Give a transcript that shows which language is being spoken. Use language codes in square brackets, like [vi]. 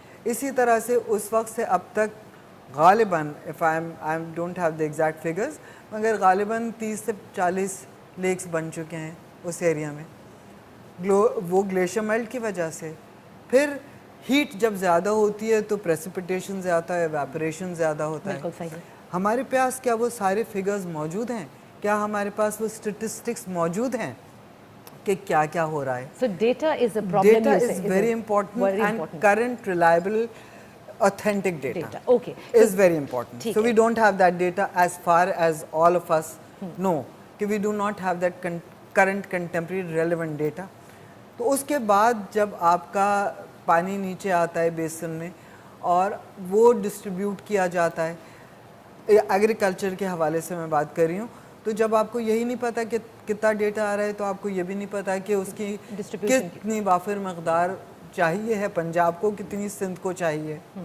[ur] اسی طرح سے اس وقت سے اب تک غالباً I don't have the exact figures مگر غالباً 30 سے 40 لیکس بن چکے ہیں اس ایریا میں وہ گلیشیئر میلٹ کی وجہ سے. پھر ہیٹ جب زیادہ ہوتی ہے تو پریسیپیٹیشن زیادہ ہے، ایویپوریشن زیادہ ہوتا ہے. ہمارے پاس کیا وہ سارے فگرز موجود ہیں؟ کیا ہمارے پاس وہ اسٹیٹسٹکس موجود ہیں کہ کیا کیا ہو رہا ہے؟ [en] So data is a problem. Data is very important and current reliable authentic data okay is very important. So we don't have that data as far as all of us know کہ we do not have that current contemporary relevant data. [ur] تو اس کے بعد جب آپ کا پانی نیچے آتا ہے بیسن میں اور وہ ڈسٹریبیوٹ کیا جاتا ہے، ایگریکلچر کے حوالے سے میں بات کر رہی ہوں، تو جب آپ کو یہی نہیں پتا کہ کتنا ڈیٹا آ رہا ہے تو آپ کو یہ بھی نہیں پتا کہ اس کی کتنی وافر مقدار چاہیے ہے پنجاب کو، کتنی سندھ کو چاہیے.